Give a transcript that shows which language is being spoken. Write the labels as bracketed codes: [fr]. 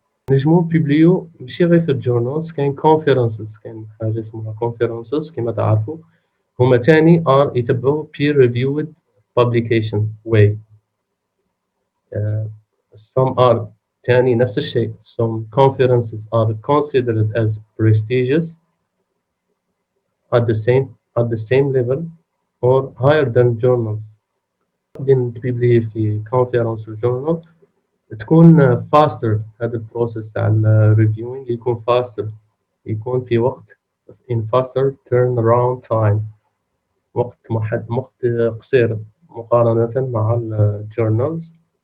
[ar] نجمو بيبليو ماشي غير في الجورنالز، كاين كونفيرنسز، كاين حاجه اسمها كونفيرنسز كيما تعرفوا، هما تاني يتبعوا [en] peer reviewed publication way. some are [ar] تاني نفس الشيء. [en] some conferences are considered as prestigious at the same level or higher than journals. [ar] بعدين تبيبلي في conference journal تكون faster. هذا البروسيس تاع الريفيوينج يكون faster، يكون في وقت [en] in faster turnaround time، [ar] وقت قصير مقارنة مع الجورنالز.